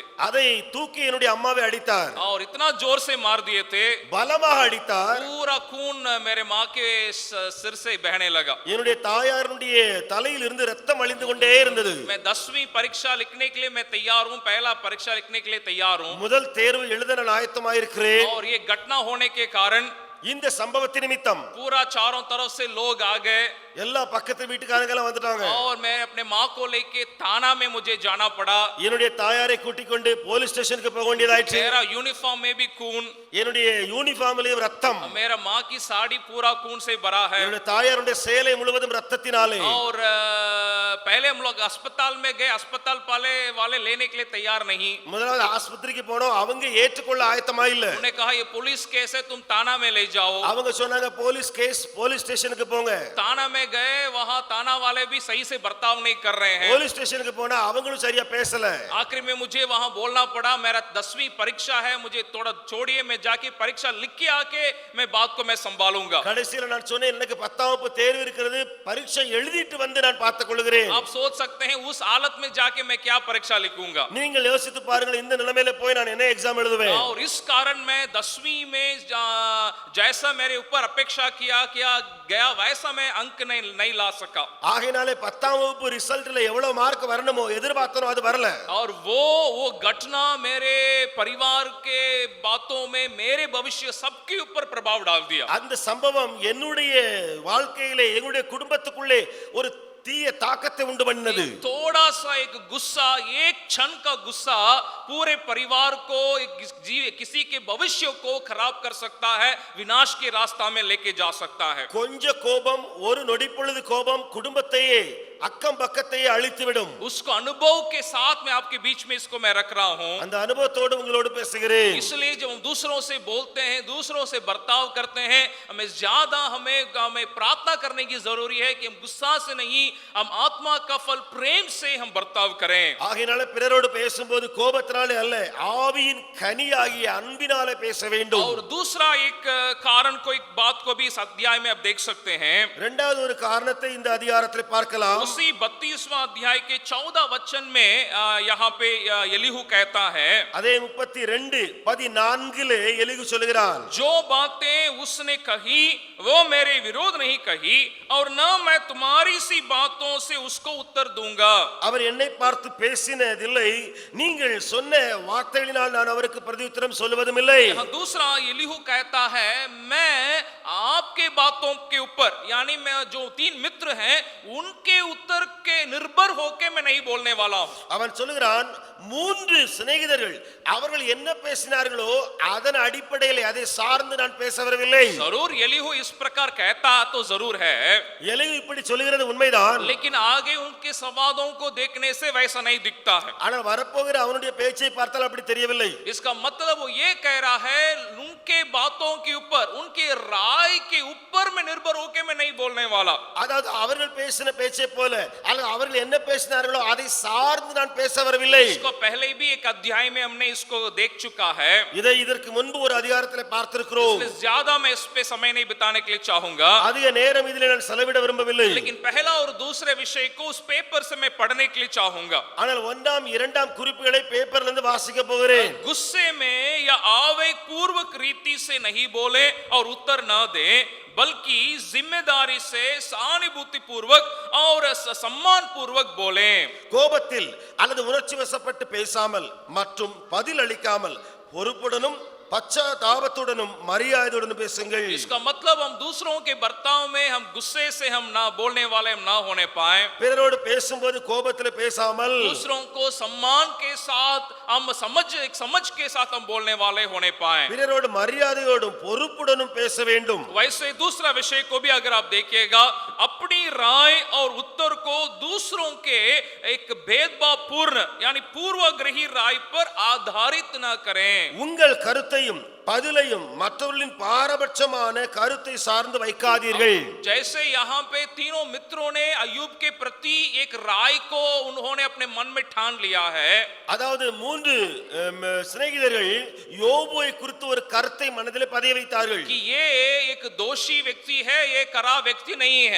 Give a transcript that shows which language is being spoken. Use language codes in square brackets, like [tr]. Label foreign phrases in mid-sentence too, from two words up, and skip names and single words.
[ta] அதை தூக்கி என்னுடைய அம்மாவை அடித்தார். [hi] और इतना जोर से मार दिए थे, [ta] பலமாக அடித்தார். [hi] पूरा खून मेरे माँ के सिर से बहने लगा। [ta] என்னுடைய தாயாருடைய தலையில் இருந்து ரத்தம் வழிந்து கொண்டே இருந்தது. [hi] मैं 10वीं परीक्षा लिखने के लिए मैं तैयार हूँ, पहला परीक्षा लिखने के लिए तैयार हूँ। [ta] முதல் தேர்வு எழுத நான் ஆயத்தமாயிருக்கிறேன். [hi] और ये घटना होने के कारण [ta] இந்த சம்பவத்தின் நிமித்தம் [hi] पूरा चारों तरफ से लोग आ गए। [ta] எல்லா பக்கத்து வீட்டுக்காரங்க எல்லாம் வந்துட்டாங்க. [hi] और मैं अपने माँ को लेके थाना में मुझे जाना पड़ा। [ta] என்னுடைய தாயாரை கூட்டிக் கொண்டு [en] police station [ta] போக வேண்டியதாயிற்று. [hi] मेरा यूनिफॉर्म में भी खून, [ta] என்னுடைய யூனிஃபார்ம்லயும் ரத்தம். [hi] मेरा माँ की साड़ी पूरा खून से भरा है। [ta] என்னுடைய தாயாருடைய சேலை முழுவதும் ரத்தத்தினாலே. [hi] और पहले हम लोग अस्पताल में गए, अस्पताल वाले लेने के लिए तैयार नहीं। [ta] முதலாவது ஆஸ்பத்திரிக்கு போனோம், அவங்க ஏற்றுக்கொள்ள ஆயத்தமா இல்ல. [hi] उन्होंने कहा ये [en] police case [hi] है, तुम थाना में ले जाओ। [ta] அவங்க சொன்னாங்க [en] police case, police station [ta] போங்க. [hi] थाना में गए, वहां थाना वाले भी सही से बर्ताव नहीं कर रहे हैं। [en] police station [ta] போனா அவங்களும் சரியா பேசல. [hi] आखिर में मुझे वहां बोलना पड़ा, मेरा 10वीं परीक्षा है, मुझे थोड़ा छोड़िए, मैं जाके परीक्षा लिख के आके मैं बात को मैं संभालूंगा। [ta] கடைசில நான் சொன்னேன், எனக்கு 10ஆம் வகுப்பு தேர்வு இருக்கிறது, பரீட்சை எழுதிட்டு வந்து நான் பார்த்துக் கொள்கிறேன். எழுதுவேன். [hi] आप सोच सकते हैं उस हालत में जाके मैं क्या परीक्षा लिखूंगा। [ta] நீங்கள் யோசித்து பாருங்கள், இந்த நிலைமையில போய் நான் என்ன எக்ஸாம் எழுதுவேன்? [hi] और इस कारण मैं 10वीं में जैसा मेरे ऊपर अपेक्षा किया गया वैसा मैं अंक नहीं ला सका। [ta] ஆகையினாலே 10ஆம் வகுப்பு ரிசல்ட்ல எவ்வளவு மார்க் வரணுமோ எதிர்பார்த்தனோ அது வரல. [hi] और वो घटना मेरे परिवार के बातों में मेरे भविष्य सबके ऊपर प्रभाव डाल दिया। [ta] அந்த சம்பவம் என்னுடைய வாழ்க்கையிலே என்னுடைய குடும்பத்துக்குள்ளே ஒரு தீய தாக்கத்தை உண்டு பண்ணினது. [hi] थोड़ा सा एक गुस्सा, एक क्षण का गुस्सा पूरे परिवार को, किसी के भविष्य को खराब कर सकता है, विनाश के रास्ता में लेके जा सकता है। [ta] கொஞ்ச கோபம், ஒரு நொடி பொழுது கோபம் குடும்பத்தையே அக்கம் பக்கத்தையே அழித்துவிடும். [hi] उसको अनुभव के साथ में आपके बीच में इसको मैं रख रहा हूं। [ta] அந்த அனுபவத்தோடு உங்களோடு பேசுகிறேன். [hi] इसलिए जब हम दूसरों से बोलते हैं, दूसरों से बर्ताव करते हैं, हमें ज्यादा हमें प्रार्थना करने की जरूरी है कि हम गुस्सा से नहीं, हम आत्मा का फल प्रेम से हम बर्ताव करें। [ta] ஆகையால பிறரோடு பேசும்போது கோபத்தினாலே அல்ல, ஆவியின் கனியாகிய அன்பினாலே பேச வேண்டும். [hi] और दूसरा एक कारण को, एक बात को भी इस अध्याय में आप देख सकते हैं। [ta] இரண்டாவது ஒரு காரணத்தை இந்த அதிகாரத்தில் பார்க்கலாம். [hi] उसी 32वां अध्याय के 14 वचन में यहाँ पे एलीहू कहता है, [ta] அதே 32:14 எலிகு சொல்கிறான், [hi] जो बातें उसने कही वो मेरे विरोध नहीं कही और न मैं तुम्हारी सी बातों से उसको उत्तर दूंगा। [ta] அவர் என்னை பார்த்து பேசினதில்லை, நீங்கள் சொன்ன வார்த்தைகளினால் நான் அவருக்கு பிரதியுத்தரம் சொல்வதும் இல்லை. [hi] यहाँ दूसरा एलीहू कहता है, मैं आपके बातों के ऊपर, यानी मैं जो 3 मित्र हैं उनके उत्तर के निर्भर होके मैं नहीं बोलने वाला हूं। [ta] அவன் சொல்கிறான், 3 சிநேகிதர்கள் அவர்கள் என்ன பேசினார்களோ அதன் அடிப்படையில் அதை சார்ந்து நான் பேச வரவில்லை. [hi] जरूर एलीहू इस प्रकार कहता तो जरूर है, [ta] எலிகு இப்படி சொல்கிறது உண்மைதான். [hi] लेकिन आगे उनके संवादों को देखने से वैसा नहीं दिखता है। [ta] ஆனால் வரப்போகிற அவனுடைய பேச்சை பார்த்தால் அப்படி தெரியவில்லை. [hi] इसका मतलब वो ये कह रहा है, उनके बातों के ऊपर, उनके राय के ऊपर मैं निर्भर होके मैं नहीं बोलने वाला। [ta] அதாவது அவர்கள் பேசின பேச்சை போல அல்லது அவர்கள் என்ன பேசினார்களோ அதை சார்ந்து நான் பேச வரவில்லை. [hi] इसको पहले भी एक अध्याय में हमने इसको देख चुका है। [ta] இதை இதற்கு முன்பு ஒரு அதிகாரத்தில் பார்த்திருக்கிறோம். [hi] इसलिए ज्यादा मैं इस पे समय नहीं बिताने के लिए चाहूंगा, [ta] அதிக நேரம் இதிலே நான் செலவிட விரும்பவில்லை. [hi] लेकिन पहला और दूसरे विषय को उस पेपर से मैं पढ़ने के लिए चाहूंगा। [ta] ஆனால் 1ஆம் 2ஆம் குறிப்புகளை பேப்பர்ல இருந்து வாசிக்க போகிறேன். [hi] गुस्से में या आवेग पूर्वक रीति से नहीं बोले और उत्तर न दे, बल्कि जिम्मेदारी से, सहानुभूति पूर्वक और सम्मान पूर्वक बोले। [ta] கோபத்தில் அல்லது உணர்ச்சி வசப்பட்டு பேசாமல் மற்றும் பதில் அளிக்காமல் பொறுப்புடனும் பச்சாதாபத்துடனும் மரியாதையுடனும் பேசுங்கள். [hi] इसका मतलब हम दूसरों के बर्ताव में हम गुस्से से हम ना बोलने वाले हम ना होने पाए, [ta] பிறரோடு பேசும்போது கோபத்தில் பேசாமல் [hi] दूसरों को सम्मान के साथ हम समझ के साथ हम बोलने वाले होने पाए। [ta] பிறரோடு மரியாதையோடும் பொறுப்புடனும் பேச வேண்டும். [hi] वैसे दूसरा विषय को भी अगर आप देखिएगा, अपनी राय और उत्तर को दूसरों के एक भेदभाव पूर्ण यानी पूर्वग्रही राय पर आधारित न करें। [ta] உங்கள் கருத்தையும் பதிலையும் மற்றவர்களின் பாரபட்சமான கருத்தை சார்ந்து வைக்காதீர்கள். [hi] जैसे यहाँ पे तीनों मित्रों ने अय्यूब के प्रति एक राय को उन्होंने अपने मन में ठान लिया है। [ta] அதாவது 3 சிநேகிதர்கள் யோபுவை குறித்து ஒரு கருத்தை மனதிலே பதிய வைத்தார்கள். [hi] कि ये एक दोषी व्यक्ति है, ये खरा व्यक्ति नहीं है।